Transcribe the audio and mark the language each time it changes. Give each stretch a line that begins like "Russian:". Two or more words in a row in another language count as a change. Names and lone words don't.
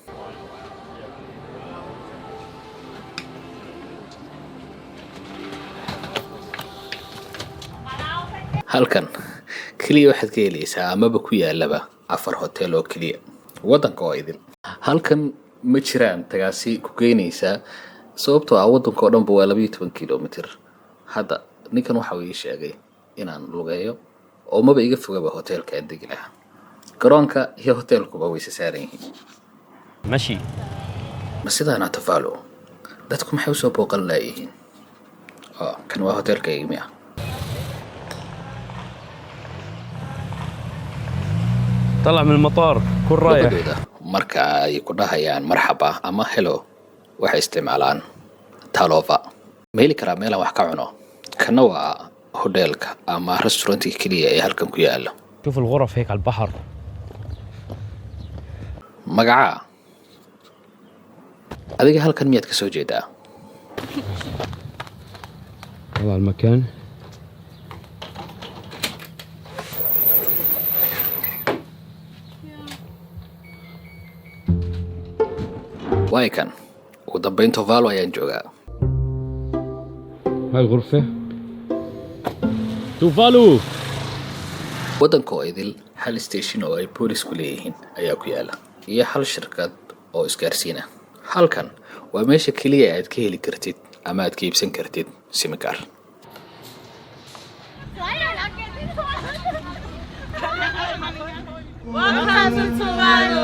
Somali: halkan keliya waxaad ka helaysaa amaba ku yaalaba 4 hotel oo keliya waddanka oo idin halkan ma jiraan tagaasi ku geynaysaa sababtoo ah waddanka oo dhanba waa 12 kiiloomitir hadda ninkan waxa uu ii sheegay inaan lugeeyo oo maba iga fogaba hotelka aan degi lahaa garoonka iyo hotelkuba way saaran yihiin
Arabic: ماشي
Somali: ma sidaana Tuvalu dadku maxay u soo booqan laayihiin kan waa hotelka igmiya
Arabic: طلع من المطار كل رايح
Somali: labadooda marka ay ku dhahayaan marxaba ama hello waxay isticmaalaan talova ma heli karaa meel aan wax ka cuno kana waa hotelka ama restaurantka keliya ee halkan ku yaala
Arabic: شوف الغرف هيك على البحر
Somali: magacaa adiga halkan miyaad ka soo jeedaa
Arabic: هذا المكان
Somali: waay kan ugu dambayn Tuvalu ayaan joogaa
Arabic: هاي الغرفة توفالو
Somali: waddanka oo idil hal station oo ay boolisku leeyihiin ayaa ku yaala iyo hal shirkad oo isgaarsiina halkan waa meesha keliya aad ka heli kartid ama aad ka iibsan kartid simikaar
English: Welcome to Tuvalu.